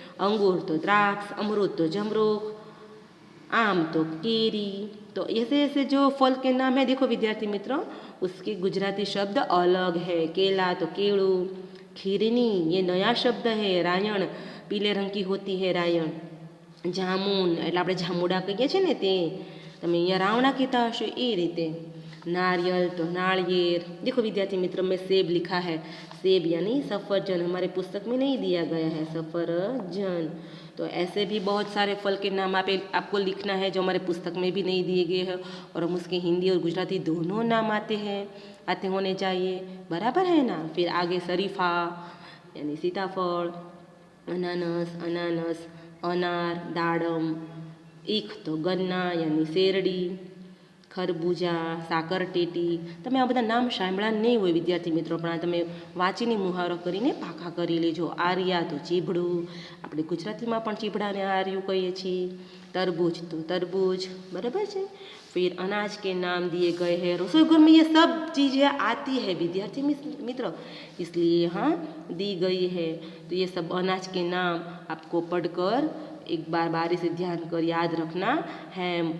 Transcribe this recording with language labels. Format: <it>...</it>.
<hi>अंगूर तो द्राक्ष, अमरूद तो जमरूख, आम तो केरी। तो ऐसे ऐसे जो फल के नाम है देखो विद्यार्थी मित्रों, उसके गुजराती शब्द अलग है। केला तो केळू, खीरनी ये नया शब्द है। रायण पीले रंग की होती है रायण।</hi> <gu>જામુન એટલે આપણે જામુડા કહીએ છીએ ને તે, તમે અહીંયા રાવણા કહેતા હશો એ રીતે।</gu> <hi>नारियल तो नारियल। देखो विद्यार्थी मित्र में सेब लिखा है, सेब यानी सफरजन, हमारे पुस्तक में नहीं दिया गया है सफरजन। तो ऐसे भी बहुत सारे फल के नाम आपको लिखना है जो हमारे पुस्तक में भी नहीं दिए गए हैं, और हम उसके हिंदी और गुजराती दोनों नाम आते होने चाहिए, बराबर है ना। फिर आगे शरीफा यानी सीताफल, अनानस, अनानस, अनार, दाड़म, ईख तो गन्ना यानी શેરડી, ખરબૂજા, સાકરટેટી।</hi> <gu>તમે આ બધા નામ સાંભળ્યા નહીં હોય વિદ્યાર્થી મિત્રો, પણ આ તમે વાંચીને મુહાવરો કરીને પાકા કરી લેજો। આર્યા તો ચીભડું, આપણે ગુજરાતીમાં પણ ચીભડાને આર્યું કહીએ છીએ।</gu> <hi>तरबूज तो तरबूज, बराबर है। फिर अनाज के नाम दिए गए हैं। रसोई घर में ये सब चीज़ें आती है विद्यार्थी मित्र, इसलिए यहाँ दी गई है। तो ये सब अनाज के नाम आपको पढ़कर एक बार बारी से ध्यान कर याद रखना है।</hi>